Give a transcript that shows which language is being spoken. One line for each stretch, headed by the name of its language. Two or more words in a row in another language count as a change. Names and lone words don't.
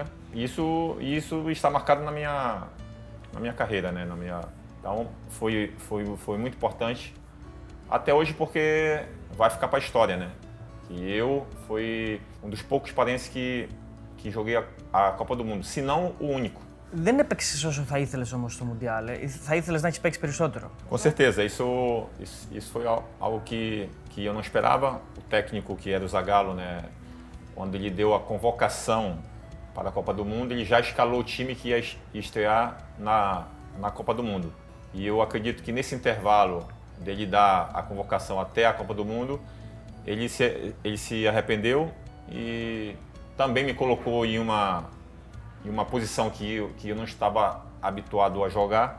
Portuguese: E isso está marcado na minha carreira, né? Então, foi muito importante até hoje porque vai ficar para a história, né? Que eu fui um dos poucos paraenses que joguei a Copa do Mundo, se não o único.
Greek: Δεν έπαιξες όσο θα ήθελες όμως στο Μουντιάλ. Θα ήθελες να έχεις παίξει περισσότερο.
Portuguese: Com certeza, isso foi algo que eu não esperava. O técnico, que era o Zagallo, né, quando ele deu a convocação para a Copa do Mundo, ele já escalou o time que ia estrear na Copa do Mundo. E eu acredito que nesse intervalo dele dar a convocação até a Copa do Mundo, ele se arrependeu e também me colocou em uma posição que eu não estava habituado a jogar.